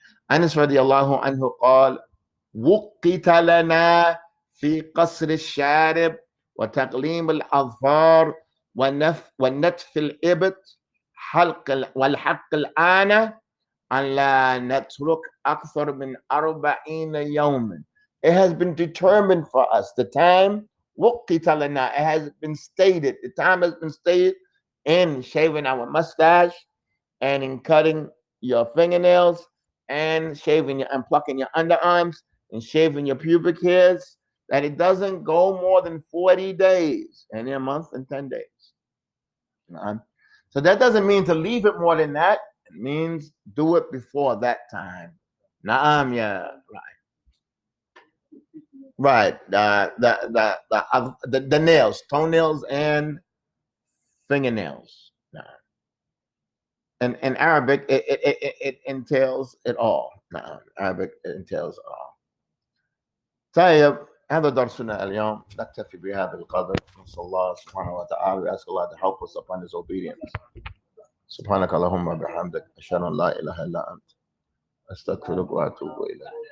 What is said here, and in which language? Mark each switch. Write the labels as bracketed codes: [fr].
[ar] أنس رضي الله عنه قال: وقت لنا في قصر الشارب وتقليم الأظفار ونتف الإبط والحق الآن أن لا نترك أكثر من 40 يوما. [en] It has been determined for us. The time [ar] وقت لنا. [en] It has been stated. The time has been stated in shaving our mustache and in cutting your fingernails and shaving and plucking your underarms and shaving your pubic hairs, that it doesn't go more than 40 days, and a month and 10 days. So that doesn't mean to leave it more than that. It means do it before that time. Naam, yeah, right. The nails, toenails, and fingernails. And in Arabic, it entails it all. Arabic entails it all. [ar] طيب هذا درسنا اليوم. نكتفي بهذا القدر. نسأل الله سبحانه وتعالى. [en] We ask Allah to help us upon His obedience. [ar] سبحانك اللهم وبحمدك أشهد أن لا إله إلا أنت أستغفرك وأتوب إليك.